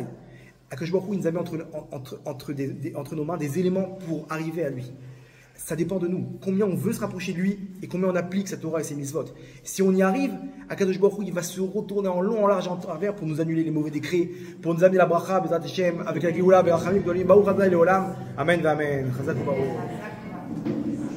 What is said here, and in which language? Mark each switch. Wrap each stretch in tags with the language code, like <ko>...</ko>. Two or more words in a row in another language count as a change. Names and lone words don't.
<he>הקדוש ברוך הוא,</he> <fr>il nous a mis entre nos mains des éléments pour arriver à lui. Ça dépend de nous. Combien on veut se rapprocher de lui et combien on applique sa Torah et ses mitzvot. Si on y arrive,</fr> <he>הקדוש ברוך הוא,</he> <fr>il va se retourner en long, en large, en travers pour nous annuler les mauvais décrets, pour nous amener la bracha,</fr> <he>בעזרת השם,</he> <fr>avec la Géoula, Berachamim,</fr> <he>ברוך אדוני לעולם. אמן, אמן. חזק ברוך.</he>